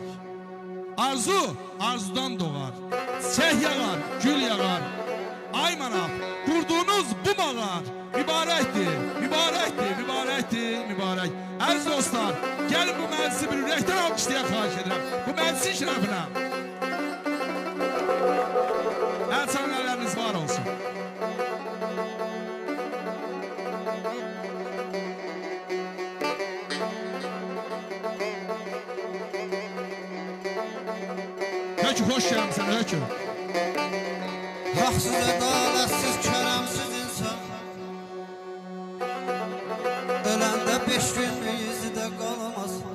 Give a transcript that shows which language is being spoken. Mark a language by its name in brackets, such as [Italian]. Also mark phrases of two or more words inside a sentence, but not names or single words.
[Azerbaijani] Arzu, arzudan doğar. Çiçək yağar, gül yağar. Ay manaf, qurduğunuz bu mağar mübarəkdir, mübarəkdir, mübarəkdir, mübarək. Əziz dostlar, gəlin bu məclisi bir ürəkdən alqışlayan xahiş edirəm. Bu məclisin şərəfinə. Əl çalanlarınız var olsun. [Turkish] Hökü, hoş geldin sənə, hökü. Haksız, adaletsiz, keremsiz insan ölende 5 gün yüzü de kalamaz.